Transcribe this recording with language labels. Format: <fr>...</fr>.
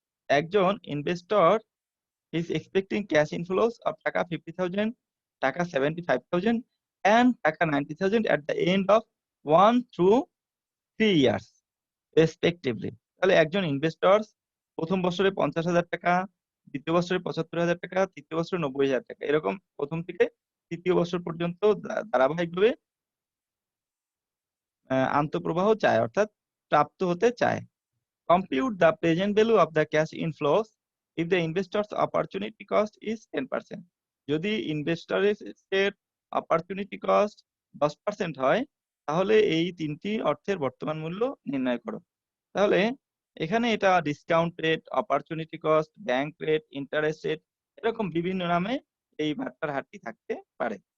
<en>একজন investor is expecting cash inflows of taka 50,000, taka 75,000 and taka 90,000 at the end of 1 through 3 years. Respectively.</en> <bn>তাহলে একজন ইনভেস্টর প্রথম বছরে 50,000 টাকা, দ্বিতীয় বছরে 75,000 টাকা, তৃতীয় বছরে 90,000 টাকা, এরকম প্রথম থেকে তৃতীয় বছর পর্যন্ত ধারাবাহিকভাবে আন্তঃপ্রবাহ চায়, অর্থাৎ প্রাপ্ত হতে চায়।</bn> <en>Compute the present value of the cash inflows if the investor's opportunity cost is 10%.</en> <bn>যদি ইনভেস্টরের অপরচুনিটি কস্ট 10% হয়, তাহলে এই তিনটি অর্থের বর্তমান মূল্য নির্ণয় করো। তাহলে এখানে এটা discount rate, opportunity cost, bank rate, interest rate, এরকম বিভিন্ন নামে এই বাট্টার হারটি থাকতে পারে।</bn>